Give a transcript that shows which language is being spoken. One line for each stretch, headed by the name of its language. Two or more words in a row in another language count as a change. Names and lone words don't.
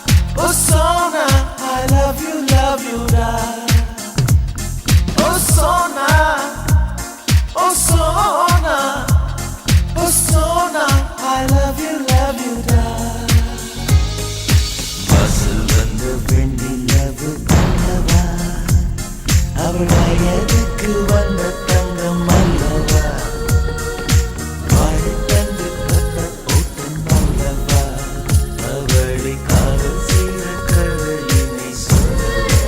English: Oh Sona, I love you da. Oh Sona, oh Sona, oh Sona, I love you da.
Tamil: வாசல் வந்த வெண்ணிலவு கண்ணவா, அவள் வயதுக்கு வந்த தங்கம் அல்லவா, வாழை தந்து கத்த ஓட்டம் அல்லவா, அவளை காதல் செய்த கதையினை சொல்லவா.